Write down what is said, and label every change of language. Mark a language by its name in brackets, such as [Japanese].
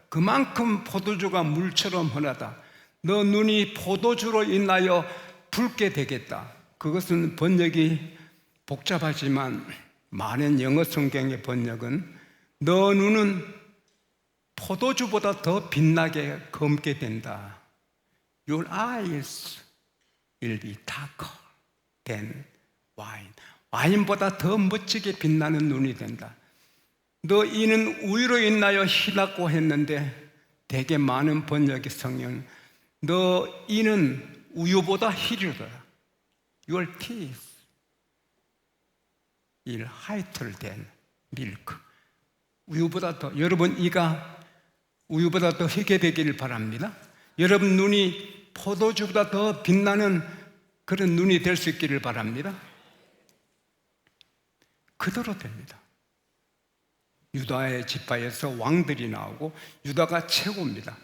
[Korean] 그만큼 포도주가 물처럼 흔하다. 너 눈이 포도주로 인하여 붉게 되겠다. 그것은 번역이 복잡하지만 많은 영어 성경의 번역은 너 눈은 포도주보다 더 빛나게 검게 된다. [English] Your eyes will be darker than wine. [Korean] 와인보다 더 멋지게 빛나는 눈이 된다. 너 이는 우유로 인하여 희났고 했는데 되게 많은 번역의 성경 너 이는 우유보다 희류더라. [English] Your teeth will whiter than milk. [Korean] 우유보다 더, 여러분 이가 우유보다 더 희게 되기를 바랍니다. 여러분 눈이 포도주보다 더 빛나는 그런 눈이 될 수 있기를 바랍니다. 그대로 됩니다. 유다의 지파에서 왕들이 나오고 유다가 최고입니다.